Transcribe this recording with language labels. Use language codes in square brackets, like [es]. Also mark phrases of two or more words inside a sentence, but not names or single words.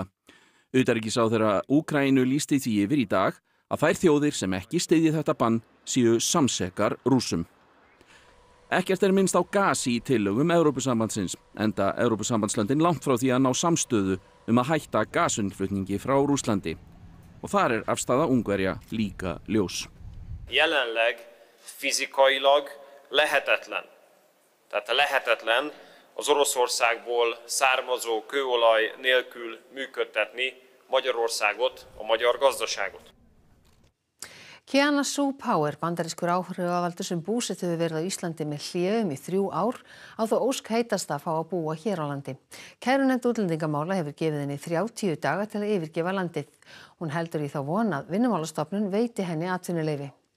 [is] Utanríkisráðherra Úkraínu lýsti því yfir í dag að þær þjóðir sem ekki styðji þetta bann séu samsekar Rússum. Ekkert minnst á gas í tillögum Evrópusambandsins, enda Evrópusambandslöndin langt frá því að ná samstöðu að hætta gasinnflutningi frá Rússlandi. Og þar afstaða Ungverja líka ljós. [hu] Jelenleg fizikailag lehetetlen. Tehát lehetetlen az Oroszországból származó kőolaj nélkül működtetni Magyarországot, a magyar gazdaságot. [is] Kiana Sue Power, bandarískur áhrifavaldur sem búsett hefur verið á Íslandi með hléum í 3 ár, á þó ósk heitast að fá að búa hér á landi. Kærunefnd útlendingamála hefur gefið henni 30 daga til að yfirgefa landið. Hún heldur í þá von að Vinnumálastofnun veiti henni atvinnuleyfi.